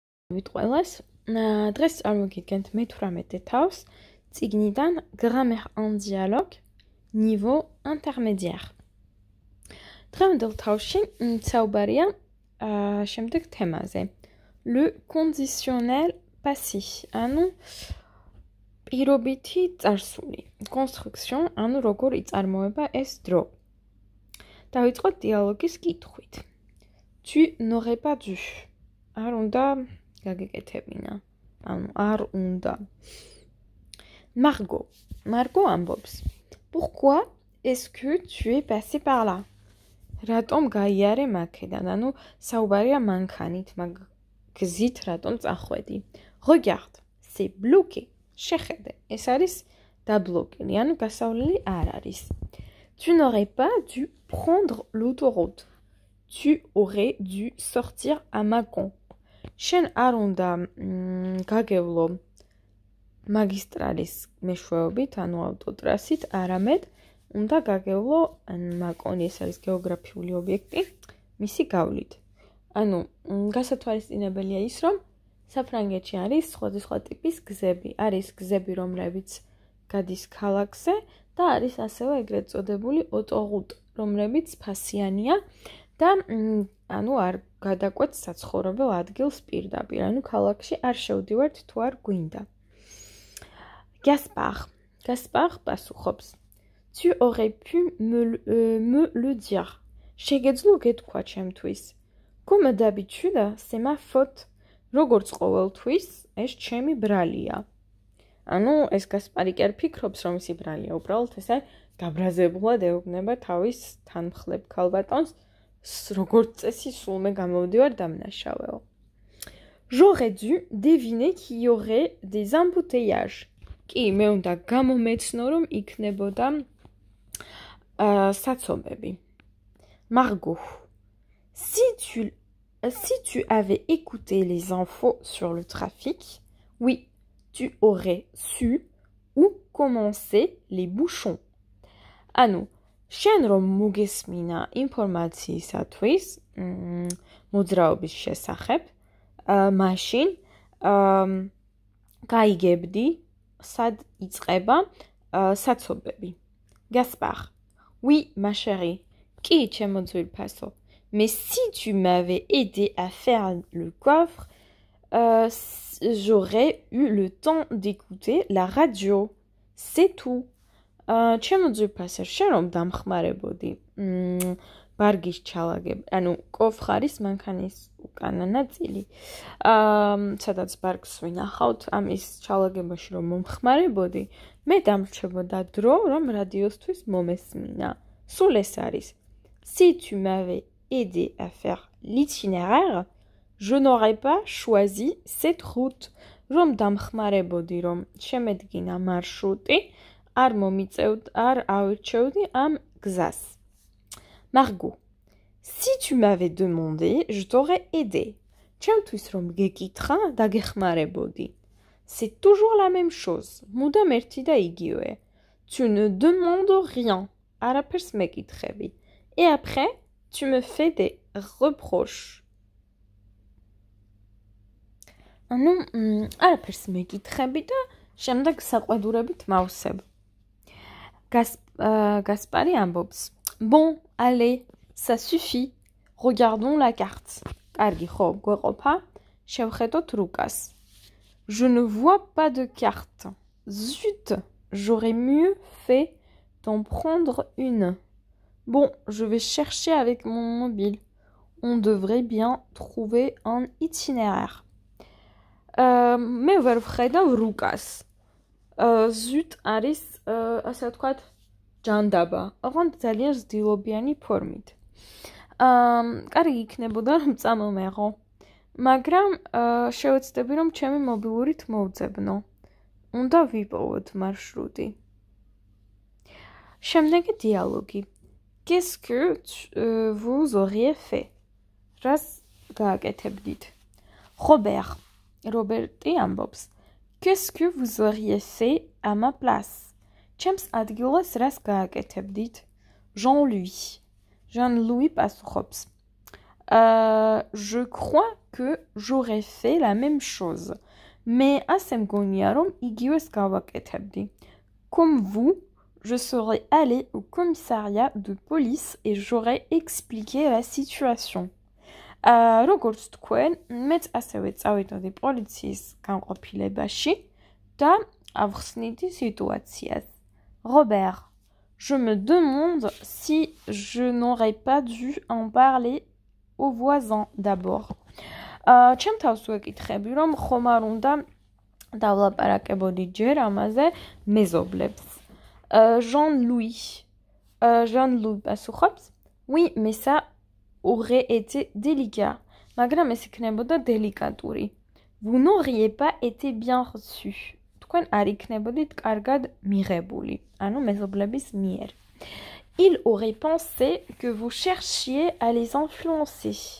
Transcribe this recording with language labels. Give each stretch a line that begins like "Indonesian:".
Georgian: Vitqvelas დღეს წარმოგიდგენთ მე-18 თავს წიგნიდან
French: Grammaire en dialogue niveau intermédiaire.
Georgian: დღევანდელ თავში საუბარია შემდეგ თემაზე.
French: Le conditionnel passif,
Georgian: ანუ პირობითი წარსული. Construction, ანუ როგორ იწარმოება ეს დრო. დავიწყოთ დიალოგის კითხვით.
French: Tu n'aurais pas dû.
Georgian: არ უნდა გაგეკეთებინა. ანუ არ უნდა. Margot ამბობს.
French: Pourquoi est-ce que tu es passé par là?
Georgian: რატომ გაიარე მაქედან? ანუ საუბარია მანქანით, მაგ გზით რატომ წახვედი?
French: Regarde, c'est bloqué.
Georgian: შეხედე, ეს არის დაბლოკილი, ანუ გასავლელი არ არის.
French: Tu n'aurais pas dû prendre l'autoroute. Tu aurais dû sortir à Mâcon.
Georgian: შენ არ უნდა გაგევლო მაგისტრალის მეშვეობით, ანუ ავტოტრასით, არამედ უნდა გაგევლო მაკონი, ეს არის გეოგრაფიული ობიექტი, მისი გავლით. ანუ გასათვალისწინებელია ის, რომ საფრანგეთში არის სხვადასხვა ტიპის გზები. არის გზები, რომლებიც გადის ქალაქზე და არის ასევე ეგრეთ წოდებული autoroute, რომლებიც ფასიანია და ანუ არ გადაკვეთს საცხოვრებელ ადგილს პირდაპირ, ანუ ქალაქში არ შევდივართ თუ არ გვინდა.
French: Gaspard
Georgian: პასუხობს.
French: Tu aurais pu me le dire.
Georgian: შეგეძლო გეთქვა ჩემთვის.
French: Comme d'habitude, c'est ma faute.
Georgian: როგორც ყოველთვის, ეს ჩემი ბრალია. ანუ ეს გასპარი კი არ ფიქრობს, რომ ისი ბრალია, უბრალოდ ესე გაბრაზებულად ეუბნება თავის თანმხლებ ქალბატონს, როგორც წესი სულმე გამოვდივარ დამნაშავეო.
French: J'aurais dû deviner qu'il y aurait des embouteillages.
Georgian: კი, მე უნდა გამომეცნო, რომ იქნებოდა საცობები.
French: Margot. Si tu avais écouté les infos sur le trafic, oui, tu aurais su où commencer les bouchons.
Georgian: ანუ შენ რომ მოგესმინა ინფორმაციისათვის მოძრაობის შესახებ, მაშინ გაიგებდი, სად იწყება საცობები.
French: Gaspard. Oui, ma chérie.
Georgian: Კი, ჩემო ძვირფასო.
French: Mais si tu m'avais aidé à faire le coffre, j'aurais eu le temps d'écouter la radio. C'est tout.
Georgian: ჩემო ძვირფასო, შენ რომ დამხმარებოდი ბარგის ჩალაგებ, ანუ კოფხარის მანქანის უკანა ნაწილი, სადაც ბარგს ვინახავთ, ამის ჩალაგებაში რომ მომხმარებოდი, მე დამრჩებოდა დრო, რომ რადიოსთვის მომესმინა. სულ ეს არის.
French: Si tu m'avais aidé à faire l'itinéraire, je n'aurais pas choisi cette route.
Georgian: რომ დამხმარებოდი, რომ შემედგინა მარშრუტი, არ ავირჩევდი ამ გზას.
French: Margot. Si tu m'avais demandé, je t'aurais aidé.
Georgian: ჩემთვის რომ გეკითხა, დაგეხმარებოდი.
French: C'est toujours la même chose.
Georgian: მუდამ ერთი და იგივე.
French: Tu ne demandes rien.
Georgian: არაფერს მეკითხები.
French: Et après, tu me fais des reproches.
Georgian: ანუ არაფერს მეკითხები და შემდეგ საყვედურებით მავსებ.
French: Gaspari
Georgian: ამბობს.
French: Bon, allez, ça suffit. Regardons la carte.
Georgian: კარგი, ხო, გვეყოფა, შევხედოთ რუკას.
French: Je ne vois pas de carte. Zut, j'aurais mieux fait d'en prendre une. Bon, je vais chercher avec mon mobile. On devrait bien trouver un itinéraire.
Georgian: მე ვერ ვხედავ რუკას. Zut არის, ასე ვთქვათ, ჯანდაბა. ოღონდ ძალიან ზდილობიანი ფორმით. კარგი იქნებოდა რომ წამომეღო. მაგრამ შევეცდები რომ ჩემი მობილურით მოვძებნო. უნდა ვიპოვოთ მარშრუტი. შემდეგი დიალოგი.
French: Qu'est-ce que vous auriez fait?
Georgian: რას გააკეთებდით? Robert. Roberti ამბობს.
French: Qu'est-ce que vous auriez fait à ma place?
Georgian: ჩემს ადგილას რას გააკეთებდით? Jean-Louis. Jean-Louis პასუხობს.
French: Je crois que j'aurais fait la même chose. Mais
Georgian: ასე მგონია რომ იგივეს გავაკეთებდი.
French: Comme vous, je serais allée au commissariat de police et j'aurais expliqué la situation.
Georgian: როგორც თქვენ, მეც ასევე წავიდოდი პოლიციის განყოფილებაში და ავხსნიდი სიტუაციას.
French: Robert, je me demande si je n'aurais pas dû en parler aux voisins d'abord.
Georgian: ჩემ თავს ვეკითხები, რომ ხომ არ უნდა დავლაპარაკებოდი ჯერ ამაზე მეზობლებს.
French: Jean-Louis
Georgian: პასუხობს,
French: oui, mais ça aurait été délicat.
Georgian: მაგრამ ეს იქნებოდა დელიკატური.
French: Vous n'auriez pas été bien reçu.
Georgian: თქვენ არ იქნებოდით კარგად მიღებული, ანუ მეზობლების მიერ.
French: Il aurait pensé que vous cherchiez à les influencer.